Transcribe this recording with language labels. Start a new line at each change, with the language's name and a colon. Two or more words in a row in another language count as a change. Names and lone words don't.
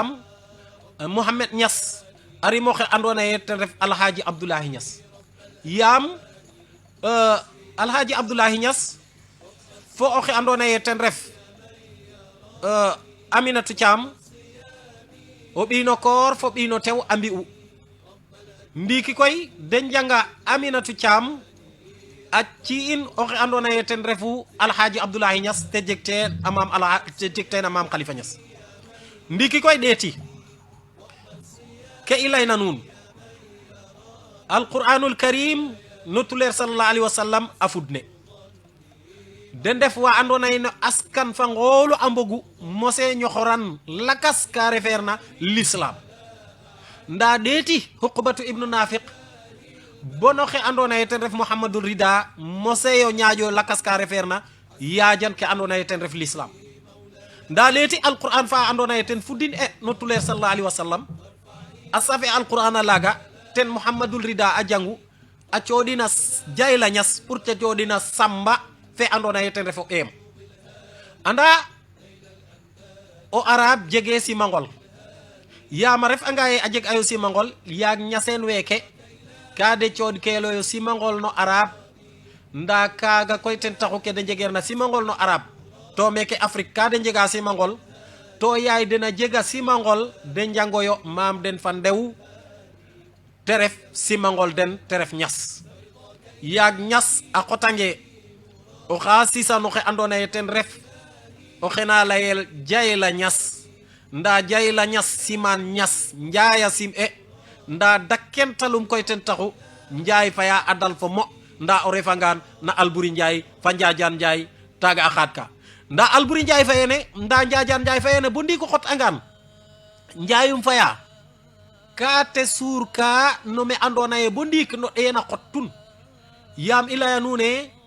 Serer: Niass a rima oxe andona ye ten ref Alhaji Abdoulahi Niass yaam Alhaji Abdoulahi Niass fo oxe andona ye ten ref Aminatu Thiam o ɓiino koor fo ɓiino tew a mbi'u ndiiki koy den janga Aminatu Thiam a ci'in oxe andona ye ten refu Alhaji Abdoulahi Niass te jeg teen a Mame Khalifa Niass ndiiki koy ɗeeti ke i layna nuun Alqur'anul Karim no tuleer
Arabic: صلى الله عليه وسلم
Serer: a fudne den def wa andona ye no askan fa ngoolu a mbogu mose ñoxoran lakas ka refeer na l'islam nda ɗeeti Uqbatu ibnu Nafiq bono xe andona ye ten ref Mouhamadou Rida mose yo ñaaƴo lakas ka refeer na yaajan ke andona ye ten ref l'islam nda leeti alquran fa andona ye ten fudin no tuleer
Arabic: صلى الله عليه وسلم
Serer: a safe alquran a laga ten Mouhamadou Rida a jangu a coɗina Diayla Niass pour te coɗina Samba fe andona ye ten refo anda o arab jege simangol yaam a ref anga ye a jeg ayo simangol yaag ñaseen weeke ka de cood keeloyo simangol no arab nda kaga koy ten taxu ke de njegeer na simangol no arab to meke Afrique ka de njega simangol to yaay dena jega simangol de njangoyo maam den fa ndew te ref simangol den te ref Niass yaag Niass a xotange o xa sisano xe andona ye ten ref o xena layel Diayla Niass nda Diayla Niass siman Niass njaaya sim nda dakkentalum koy ten taxu njaay faya adal fo mo nda o refangaan na Alboury Ndiaye fa Njaajaan Ndiaye taga a xaad ka nda Alboury Ndiaye fayene nda Njaajaan Ndiaye fayene bo ndiiko xot angaan njaayum faya ka te suur ka no me andona ye bo ndiik no ɗeena xot tun yaam i laya nuune